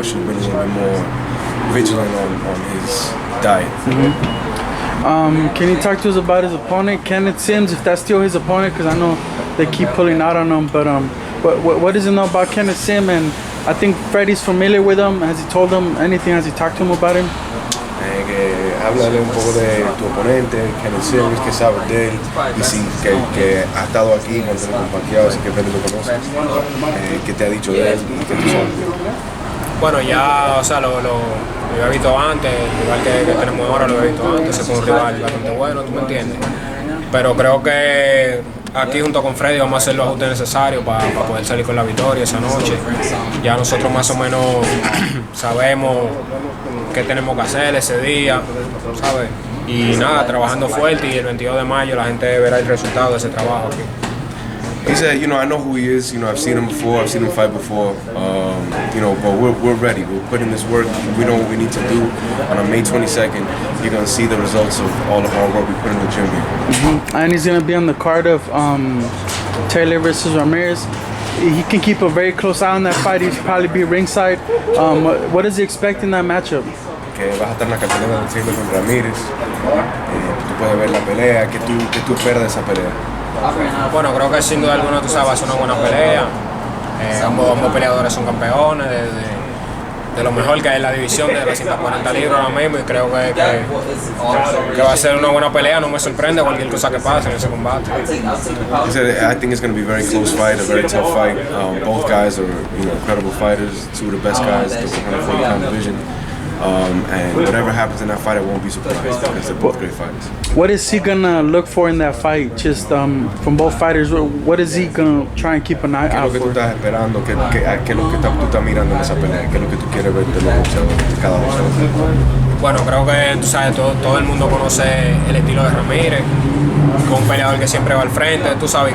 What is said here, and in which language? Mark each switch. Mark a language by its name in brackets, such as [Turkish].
[English] I should have been a little bit more vigilant on his diet. Can you talk to us about his opponent, Kenneth Sims, if that's still his opponent? Because I know they keep pulling out on him, but what does he know about Kenneth Sim? And I think Freddie's familiar with him. Has he told him anything? Has he talked to him about him? [Spanish] Háblale un poco de tu oponente, Kenneth Sims, que sabes de él, y sí, que ha estado aquí cuando lo compartió, así que Freddy lo conoce, que te ha dicho de él y que tú sabes. Bueno, ya, o sea, lo había visto antes, igual que tenemos ahora, lo había visto antes, es un rival bastante bueno, ¿tú me entiendes? Pero creo que aquí junto con Freddy vamos a hacer los ajustes necesarios para poder salir con la victoria esa noche. Ya nosotros más o menos sabemos qué tenemos que hacer ese día, ¿sabes? Y nada, trabajando fuerte, y el 22 de mayo la gente verá el resultado de ese trabajo aquí. [English] He said, I know who he is. I've seen him before. I've seen him fight before. But we're ready. We're putting this work. We know what we need to do. And on May 22nd, you're gonna see the results of all the hard work we put in the gym here. And he's gonna be on the card of Taylor versus Ramirez. He can keep a very close eye on that fight. He'll probably be ringside. What does he expect in that matchup? [Spanish] Que vas a estar en la cartelera de Taylor con Ramírez. Tú puedes ver la pelea. ¿Qué tú esperas de esa pelea? Bueno, creo que sin duda alguna tú sabes, va a ser una buena pelea. Ambos peleadores son campeones de lo mejor que hay en la división de las 140 libras ahora mismo, y creo que va a ser una buena pelea. No me sorprende cualquier cosa que pase en ese combate. [English] He said, I think it's going to be a very close fight, a very tough fight. Both guys are incredible fighters, 2 of the best guys in the 140-pound division. And whatever happens in that fight, I won't be surprised because they're both great fighters. What is he gonna look for in that fight? Just from both fighters, what is he gonna try and keep an eye out for? [Spanish] ¿Qué es lo que tú estás esperando? ¿Qué es lo que tú estás mirando en esa pelea? ¿Qué es lo que tú quieres ver de los boxeadores de cada boxeador? Bueno, creo que tú sabes, todo el mundo conoce el estilo de Ramírez, con un peleador que siempre va al frente, tú sabes.